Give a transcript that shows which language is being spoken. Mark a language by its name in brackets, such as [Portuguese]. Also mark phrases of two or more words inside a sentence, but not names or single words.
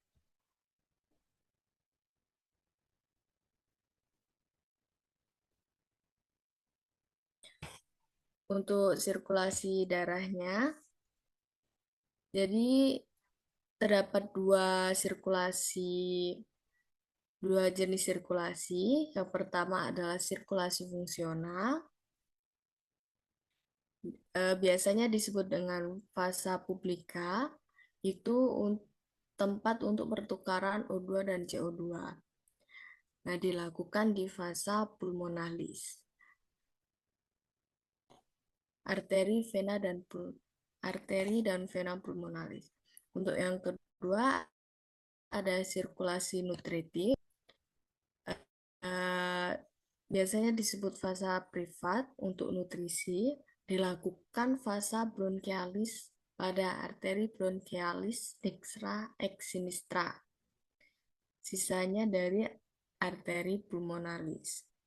[Indonesian] Untuk sirkulasi darahnya, jadi terdapat dua jenis sirkulasi. Yang pertama adalah sirkulasi fungsional. Biasanya disebut dengan [Latin] vasa publica, [Indonesian] itu tempat untuk pertukaran O2 dan CO2. Nah, dilakukan di [Latin] vasa pulmonalis. [Indonesian] Arteri dan vena pulmonalis. Untuk yang kedua ada sirkulasi nutritif. Biasanya disebut fasa privat untuk nutrisi, dilakukan [Latin] fasa bronchialis [Indonesian] pada arteri [Latin] bronchialis dextra ex sinistra. [Indonesian] Sisanya dari arteri pulmonalis.